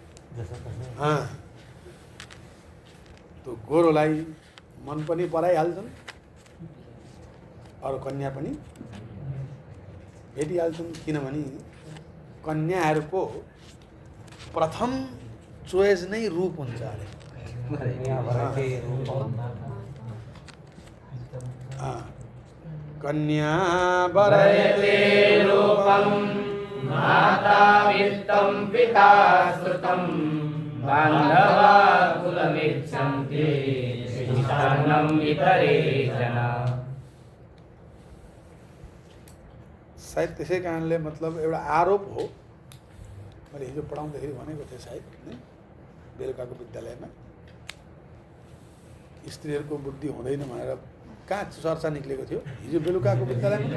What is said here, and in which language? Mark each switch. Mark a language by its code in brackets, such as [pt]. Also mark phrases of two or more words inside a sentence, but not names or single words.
[ne] त्यो गोरोलाई मन पनि पराइहाल्छन्, अरू कन्या पनि भेटिहाल्छन्, किनभने कन्याहरूको प्रथम चोइस नै रूप हुन्छ अरे। कन्या [sa] वरयते रूपं माता वित्तं पिता श्रुतं बान्धवा कुलमिच्छन्ति शिष्टान्नं इतरे जना। [ne] सायद त्यसै कारणले मतलब एउटा आरोप हो। मैले हिजो पढाउँदाखेरि भनेको थिएँ सायद नि, बेलुकाको विद्यालयमा स्त्रीहरूको बुद्धि हुँदैन भनेर कहाँ चर्चा निक्लेको थियो हिजो बेलुकाको विद्यालयमा।